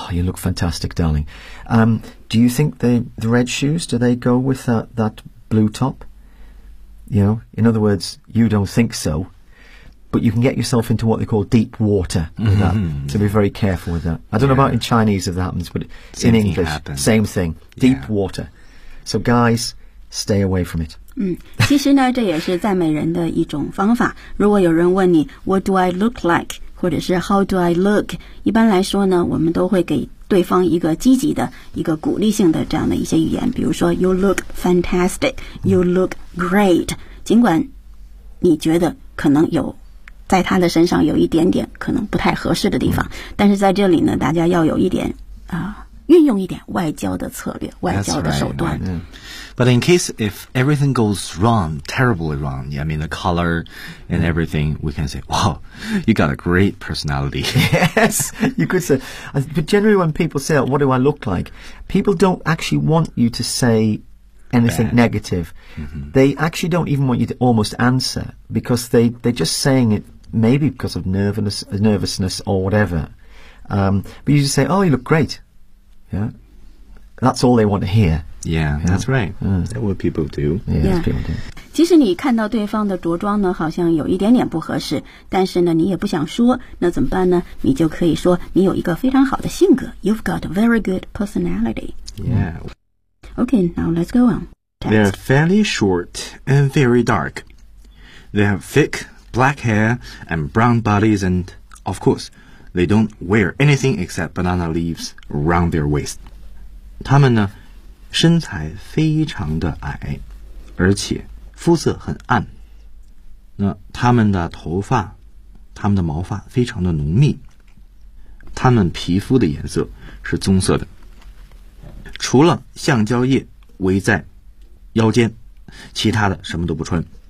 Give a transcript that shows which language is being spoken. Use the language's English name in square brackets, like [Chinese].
[English] Oh, you look fantastic, darling. Do you think the red shoes, do they go with that blue top? You know, in other words, you don't think so. But you can get yourself into what they call deep water with that. So be very careful with that. I don't know about in Chinese if that happens, but in English, same thing. Deep water. So guys, stay away from it. [Chinese] 其实呢，这也是赞美人的一种方法。如果有人问你 [English] What do I look like? [Chinese] 或者是 [English] How do I look? [Chinese] 一般来说呢，我们都会给对方一个积极的、一个鼓励性的这样的一些语言。比如说 [English] You look fantastic. You look great. [Chinese] 尽管你觉得可能有在他的身上有一点点可能不太合适的地方，但是在这里呢，大家要有一点运用一点外交的策略、外交的手段。 [English] But in case if everything goes wrong, terribly wrong, I mean the color and everything, we can say, wow, you got a great personality. Yes, you could say. But generally, when people say, "What do I look like?", people don't actually want you to say. Anything、Bad. Negative.、Mm-hmm. They actually don't even want you to almost answer because they're just saying it maybe because of nervousness or whatever.、But you just say, oh, you look great. Yeah. That's all they want to hear. Yeah, that's right. That's what people do. Yeah, people do. [Chinese] 即使你看到对方的着装呢好像有一点点不合适，但是呢你也不想说，那怎么办呢？你就可以说你有一个非常好的性格。 [English] You've got a very good personality. Yeah. Okay, now let's go on. They are fairly short and very dark. They have thick black hair and brown bodies, and of course, they don't wear anything except banana leaves around their waist. [Chinese] 他们呢，身材非常的矮，而且肤色很暗。那他们的头发，他们的毛发非常的浓密。他们皮肤的颜色是棕色的。除了橡胶叶围在腰间，其他的什么都不穿。